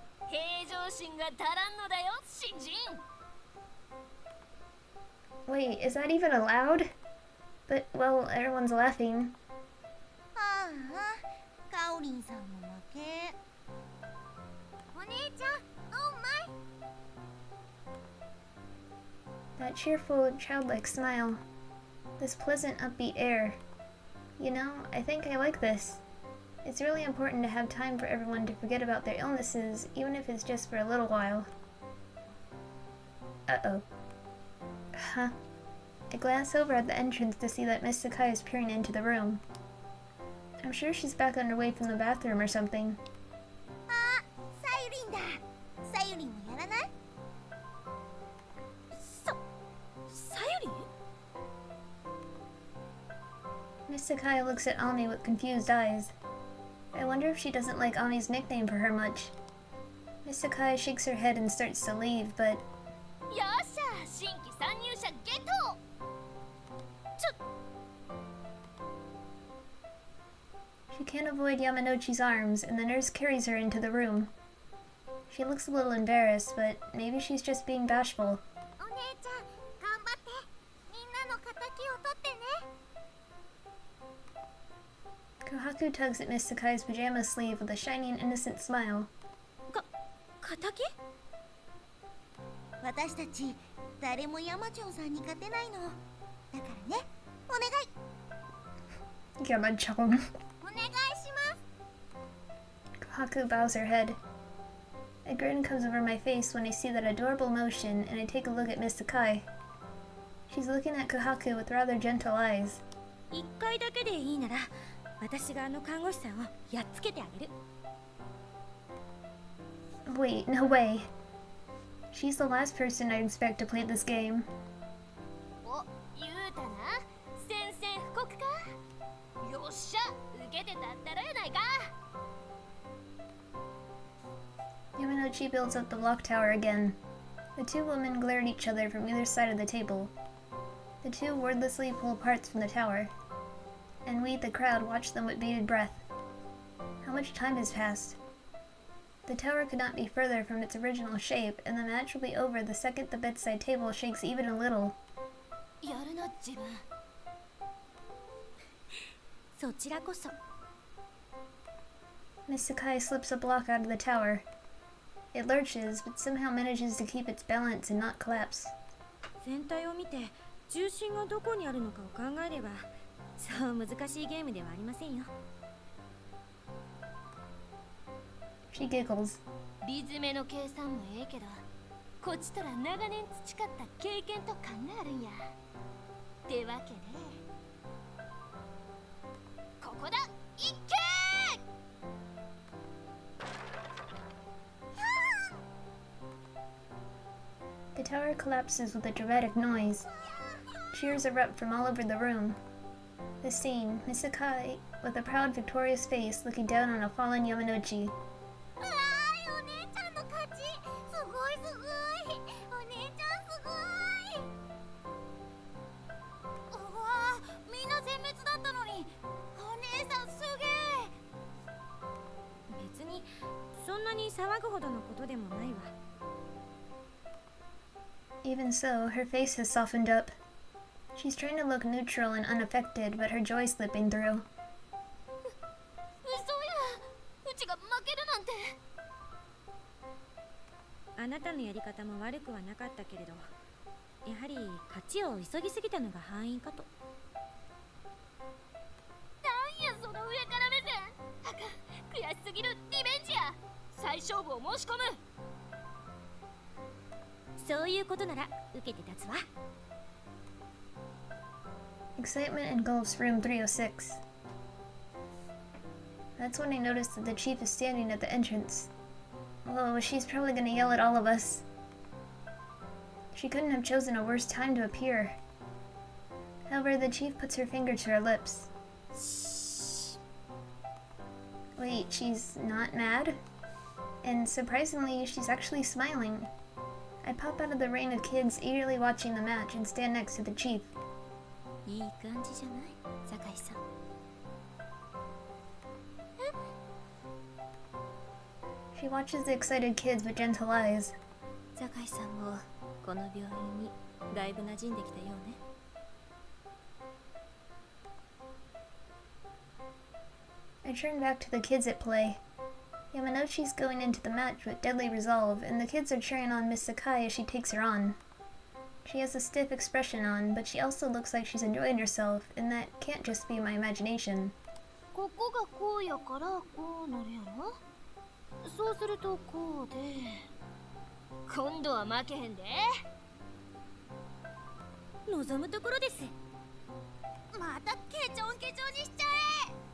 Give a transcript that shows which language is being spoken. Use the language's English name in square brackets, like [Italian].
[Japanese] 平常心が足らんのだよ新人 [English] Wait, is that even allowed? But, well, everyone's laughing. [Japanese] ああカオリンさんの負けお姉ちゃんオーマイ [English] That cheerful, childlike smile. This pleasant, upbeat air. You know, I think I like this. It's really important to have time for everyone to forget about their illnesses, even if it's just for a little while. Uh-oh. Huh. I glance over at the entrance to see that Miss Sakai is peering into the room. I'm sure she's back on her way from the bathroom or something. [Japanese] あさゆりんださゆりんもやらない さゆりん [English] Miss Sakai looks at Ami with confused eyes. I wonder if she doesn't like Ami's nickname for her much. Miss Sakai shakes her head and starts to leave, but... [Japanese] よっしゃ新規参入者ゲット [English] She can't avoid Yamanochi's arms, and the nurse carries her into the room. She looks a little embarrassed, but maybe she's just being bashful. [Japanese] お姉ちゃん頑張ってみんなの敵を取ってね [English] Kohaku tugs at Miss Sakai's pajama sleeve with a shining, innocent smile. [Japanese] 敵私たち誰も山ちょんさんに勝てないのだからねお願い [English] Yamachon. [Japanese] お願いします [English] Kohaku bows her head. A grin comes over my face when I see that adorable motion, and I take a look at Miss Sakai. She's looking at Kohaku with rather gentle eyes. [Japanese] 一回だけでいいなら私があの看護師さんをやっつけてあげる [English] Wait, no way. She's the last person I'd expect to play this game. [Japanese] お言うたな宣戦布告かよっしゃ受けてたったらやないか [English] Yamanochi builds up the block tower again. The two women glare at each other from either side of the table. The two wordlessly pull parts from the tower. And we, the crowd, watch them with bated breath. How much time has passed? The tower could not be further from its original shape, and the match will be over the second the bedside table shakes even a little. [Japanese] やるな自分そちらこそ [English] Miss Sakai slips a block out of the tower. It lurches, but somehow manages to keep its balance and not collapse. [Japanese] 全体を見て重心がどこにあるのかを考えればそう難しいゲームではありませんよ [English] She giggles. [Japanese] リズメの計算もええけどこっちとら長年培った経験と勘があるんやってわけでここだいっけー [English] The tower collapses with a dramatic noise. Cheers erupt from all over the room. The scene, Miss Sakai, with a proud, victorious face, looking down on a fallen Yamanochi. [Japanese] うわーいお姉ちゃんの勝ちすごいすごいお姉ちゃんすごい うわーみんな全滅だったのにお姉さんすげえ別にそんなに騒ぐほどのことでもないわ [English] Even so, her face has softened up. She's trying to look neutral and unaffected, but her joy's slipping through. [Japanese] 嘘やうちが負けるなんてあなたのやり方も悪くはなかったけれどやはり勝ちを急ぎすぎたのが敗因かとなんやその上から目線あかん悔しすぎるリベンジや再勝負を申し込むそういうことなら受けて立つわ [English] Excitement engulfs room 306. That's when I noticed that the chief is standing at the entrance. Oh, she's probably gonna yell at all of us. She couldn't have chosen a worse time to appear. However, the chief puts her finger to her lips. Wait, she's not mad? And surprisingly, she's actually smiling. I pop out of the rain of kids eagerly watching the match and stand next to the chief. [Japanese] いい感じじゃない、酒井さん。 [English] She watches the excited kids with gentle eyes. [Japanese] 酒井さんもこの病院にだいぶ馴染んできたようね。 [English] I turn back to the kids at play. Yamanouchi's going into the match with deadly resolve, and the kids are cheering on Miss Sakai as she takes her on. She has a stiff expression on, but she also looks like she's enjoying herself, and that can't just be my imagination. [Japanese] ここがこうやからこうなるやろ。そうするとこうで、今度は負けへんで。望むところです。またケチョンケチョンにしちゃえ。